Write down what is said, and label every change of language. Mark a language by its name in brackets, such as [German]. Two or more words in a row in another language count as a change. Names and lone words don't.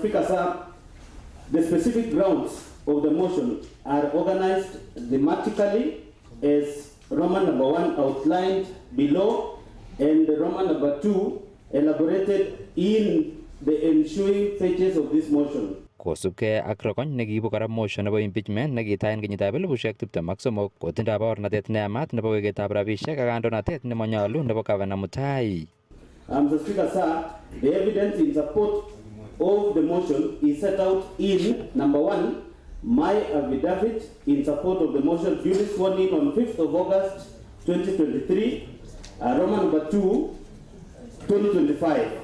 [English] Speaker, sir, the specific grounds of the motion are organized thematically as Roman number 1 outlined below and Roman number 2 elaborated in the ensuing pages of this motion. [Kipsigis] Kosubkei ak Rogony nekiibu kora motion nebo impeachment nekitaen kenyitab 2023 kotindoi baornatet neyamat nebo weketab rabisiek ak kandoinatet nemanyalu nebo Governor Mutai. [English] Mr. Speaker, sir, the evidence in support of the motion is set out in number 1, my affidavit in support of the motion duly sworn in on 5th of August 2023, Roman number 2, 2025.